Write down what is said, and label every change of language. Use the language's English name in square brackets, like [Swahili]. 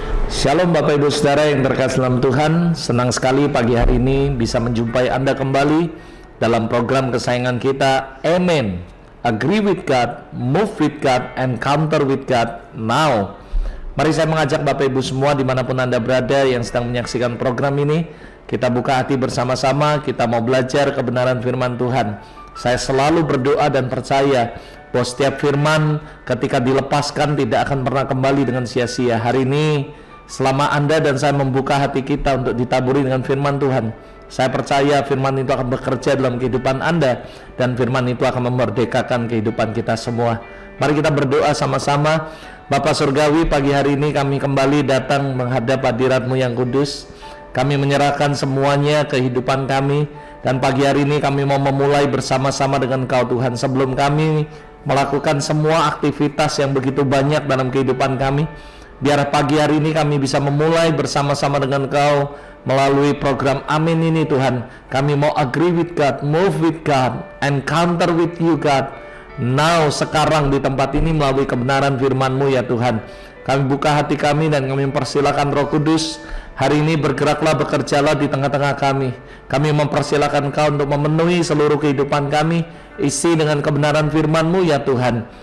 [Indonesian] Shalom Bapak Ibu Saudara yang terkasih dalam Tuhan. Senang sekali pagi hari ini bisa menjumpai Anda kembali dalam program kesayangan kita, Amen. [English] Agree with God, move with God, encounter with God now. [Indonesian] Mari saya mengajak Bapak Ibu semua dimanapun Anda berada yang sedang menyaksikan program ini, kita buka hati bersama-sama, kita mau belajar kebenaran firman Tuhan. Saya selalu berdoa dan percaya bahwa setiap firman ketika dilepaskan tidak akan pernah kembali dengan sia-sia. Hari ini selama Anda dan saya membuka hati kita untuk ditaburi dengan firman Tuhan, saya percaya firman itu akan bekerja dalam kehidupan Anda, dan firman itu akan memerdekakan kehidupan kita semua. Mari kita berdoa sama-sama. Bapa Surgawi, pagi hari ini kami kembali datang menghadap hadirat-Mu yang kudus. Kami menyerahkan semuanya kehidupan kami, dan pagi hari ini kami mau memulai bersama-sama dengan Kau Tuhan. Sebelum kami melakukan semua aktivitas yang begitu banyak dalam kehidupan kami, biar pagi hari ini kami bisa memulai bersama-sama dengan Kau melalui program Amin ini Tuhan. Kami mau [English] agree with God, move with God, encounter with you God. Now, [Indonesian] sekarang di tempat ini melalui kebenaran firman-Mu ya Tuhan. Kami buka hati kami dan kami mempersilakan Roh Kudus hari ini bergeraklah, bekerjalah di tengah-tengah kami. Kami mempersilakan Kau untuk memenuhi seluruh kehidupan kami, isi dengan kebenaran firman-Mu ya Tuhan.